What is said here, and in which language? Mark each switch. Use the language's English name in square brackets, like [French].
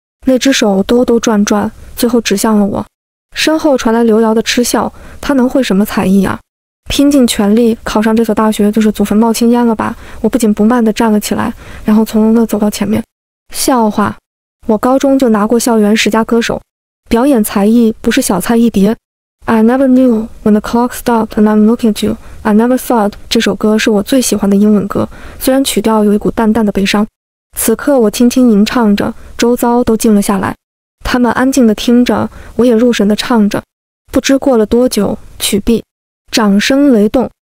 [Chinese] 那只手兜兜转转，最后指向了我。身后传来刘瑶的嗤笑，他能会什么才艺啊？拼尽全力考上这所大学就是祖坟冒青烟了吧？我不紧不慢地站了起来，然后从容地走到前面。笑话，我高中就拿过校园10佳歌手，表演才艺不是小菜一碟。 [English] I never knew when the clock stopped and I'm looking at you. I never thought [Chinese] 这首歌是我最喜欢的英文歌，虽然曲调有一股淡淡的悲伤。此刻我轻轻吟唱着，周遭都静了下来。他们安静地听着，我也入神地唱着。不知过了多久，曲毕，掌声雷动。